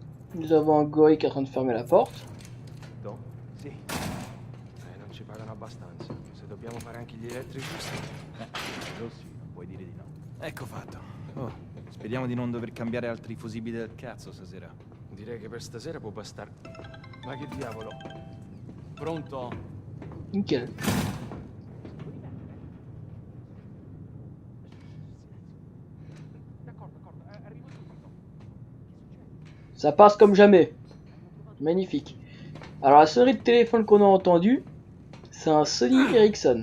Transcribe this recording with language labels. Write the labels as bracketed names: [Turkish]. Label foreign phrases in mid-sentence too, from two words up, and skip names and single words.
[French] Nous avons un gorille qui est en train de fermer la porte. [Italian] No? Sì. Non ci pagano abbastanza. Se dobbiamo fare anche gli elettricisti. Rossi, non puoi dire di no. Ecco fatto. Oh, speriamo di non dover cambiare altri fusibili del cazzo stasera. Direi che per stasera può bastare. Ma che diavolo? Pronto? [French] Nickel. Ça passe comme jamais. Magnifique. Alors la sonnerie de téléphone qu'on a entendue, c'est un Sony Ericsson.